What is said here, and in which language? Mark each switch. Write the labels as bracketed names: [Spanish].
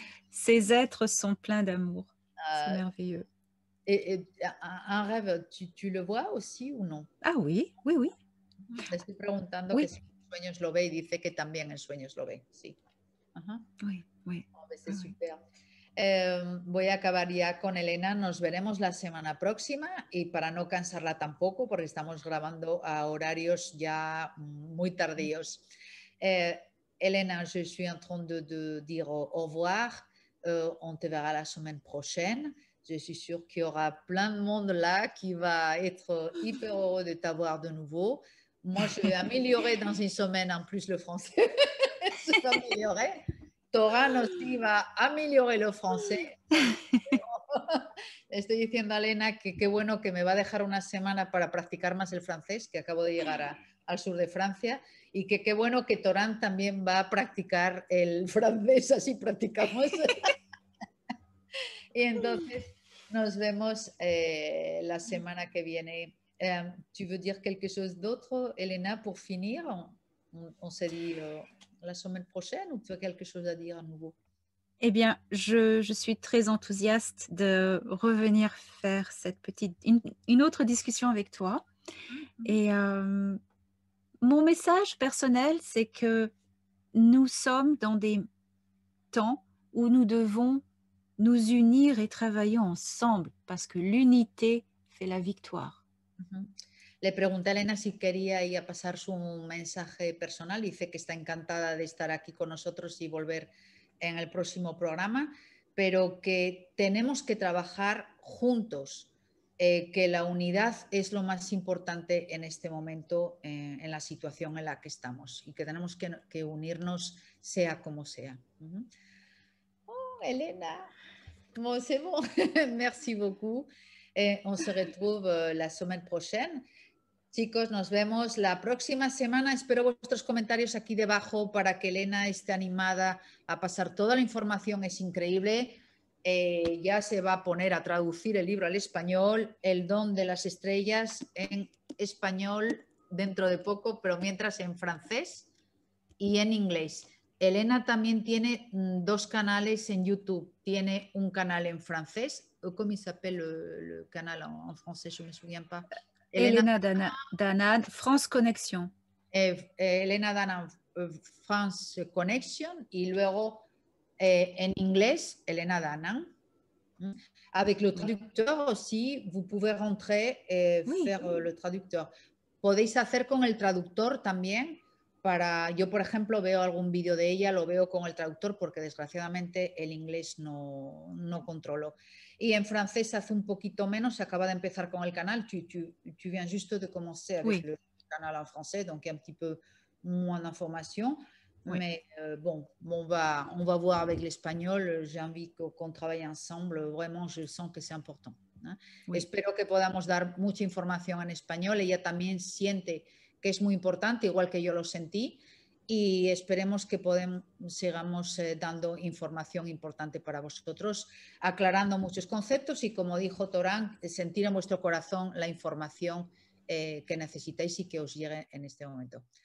[French] Ces êtres sont pleins d'amour. C'est Ah, merveilleux. et un rêve, tu le vois aussi ou non? Ah oui, oui, oui. [Spanish] Le estoy preguntando [French] Oui. [Spanish] que si en sueños lo ve y dice que también en sueños lo ve. Sí. Ajá. [French] Oui, oui. [Spanish] Oh, pues es [French] Ah oui. [Spanish] súper. Voy a acabar ya con Elena. Nos veremos la semana próxima y para no cansarla tampoco, porque estamos grabando a horarios ya muy tardíos. [French] Elena, je suis en train de dire au revoir. On te verra la semaine prochaine. Je suis sûre qu'il y aura plein de monde là qui va être hyper heureux de t'avoir de nouveau. Moi, je vais améliorer dans une semaine en plus le français. Je vais améliorer. Torán aussi va améliorer le français. [Spanish] Estoy diciendo a Elena que qué bueno que me va a dejar una semana para practicar más el francés, que acabo de llegar al sur de Francia, y que qué bueno que Torán también va a practicar el francés, así practicamos. Y entonces nos vemos la semana que viene. [French] ¿Tu veux dire quelque chose d'autre, Elena, pour finir? On s'est dit la semaine prochaine ou tu as quelque chose à dire à nouveau? Eh bien, je suis très enthousiaste de revenir faire cette une autre discussion avec toi. Et mon message personnel, c'est que nous sommes dans des temps où nous devons nous unir et travailler ensemble parce que l'unité fait la victoire. [Spanish] Le pregunté a Elena si quería ir a pasar su mensaje personal. Dice que está encantada de estar aquí con nosotros y volver en el próximo programa, pero que tenemos que trabajar juntos, que la unidad es lo más importante en este momento, en la situación en la que estamos, y que tenemos que unirnos sea como sea. [French] Oh, Elena, bon, c'est bon. Merci beaucoup. On se retrouve la semaine prochaine. [Spanish] Chicos, nos vemos la próxima semana. Espero vuestros comentarios aquí debajo para que Elena esté animada a pasar toda la información. Es increíble. Ya se va a poner a traducir el libro al español, El don de las estrellas, en español dentro de poco, pero mientras en francés y en inglés. Elena también tiene 2 canales en YouTube. Tiene un canal en francés. ¿Cómo se llama el canal en francés? [French] Je ne me souviens pas. Elena Danan, France Connexion. [Spanish] Elena Danan, France Connection, y luego en inglés, Elena Danan. [French] Avec le traducteur aussi, vous pouvez rentrer et faire le traducteur. [Spanish] Podéis hacer con el traductor también. Yo, por ejemplo, veo algún vídeo de ella, lo veo con el traductor porque desgraciadamente el inglés no controlo. Y en francés hace un poquito menos, se acaba de empezar con el canal. [French] Tu viens juste de commencer avec le canal en français, donc il y a un petit peu moins d'informations. Mais bon, on va voir avec l'espagnol. J'ai envie qu'on travaille ensemble. Vraiment, je sens que c'est important. [Spanish] Espero que podamos dar mucha información en español. Ella también siente que es muy importante, igual que yo lo sentí, y esperemos que sigamos dando información importante para vosotros, aclarando muchos conceptos y, como dijo Torán, sentir en vuestro corazón la información que necesitáis y que os llegue en este momento.